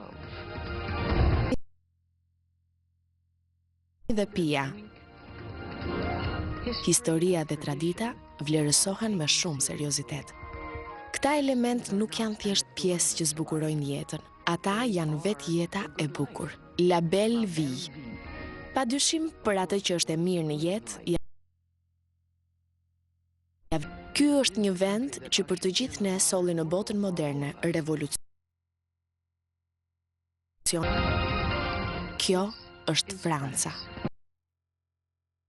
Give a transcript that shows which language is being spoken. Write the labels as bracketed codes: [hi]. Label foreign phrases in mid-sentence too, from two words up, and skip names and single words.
[sq] Dhe pija. Historia dhe tradita vlerësohen me shumë seriozitet. Këta element nuk janë thjesht pjesë që zbukurojnë jetën. Ata janë vetë jeta e bukur. [fr] La belle vie. [sq] Pa dyshim për atë që është e mirë në jetë, ky është një vend që për të gjithë ne solli në botën moderne revolucion. Kjo është Franca.